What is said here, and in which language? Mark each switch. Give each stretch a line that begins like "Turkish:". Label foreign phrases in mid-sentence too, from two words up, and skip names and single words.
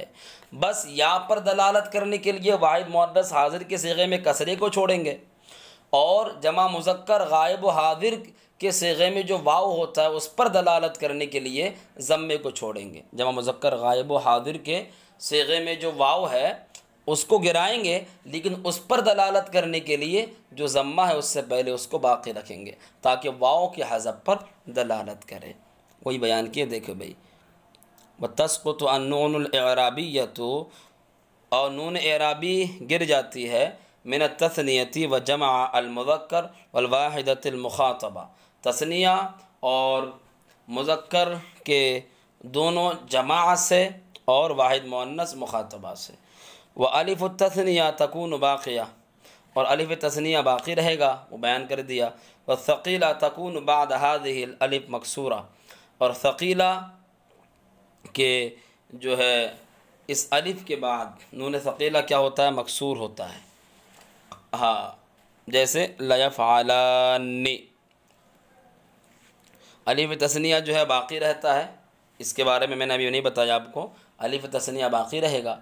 Hindi: बस या पर दलालत करने के लिए वाहिद मुअन्नस हाज़िर के सेग़े में कसरे को छोड़ेंगे और जमा मुज़क्कर गायब व हाज़िर के सेग़े में जो वाव होता है उस पर दलालत करने के लिए ज़म्मे को छोड़ेंगे। जमा मुज़क्कर गायब व हाज़िर के सेग़े में जो वाव है उसको गिराएंगे, लेकिन उस पर दलालत करने के लिए जो ज़म्मा है उससे पहले उसको बाक़ी रखेंगे ताकि वाव के हज़फ पर दलालत करे। वही बयान किए, देखो भाई,
Arabic: وتسقط النون الإعرابية,
Hindi: और नून इअराबी गिर जाती है
Arabic: من التثنية وجمع المذكر والواحدة المخاطبة,
Hindi: तस्निया और मुज़क्कर के दोनों जमा से और वाहिद मुअन्नस मुखातबा से।
Arabic: والألف التثنية تكون باقية,
Hindi: और अलिफ़ तस्निया बाक़ी रहेगा, वो बयान कर दिया।
Arabic: والثقيلة تكون بعد هذه الألف مكسورة,
Hindi: और सक़ीला के जो है इस अलिफ़ के बाद नून सक़ीला क्या होता है, मकसूर होता है। हाँ, जैसे लयफ़अलन्नी, अलिफ़ तस्निया जो है बाक़ी रहता है, इसके बारे में मैंने अभी नहीं बताया आपको, अलिफ़ तस्निया बाक़ी रहेगा।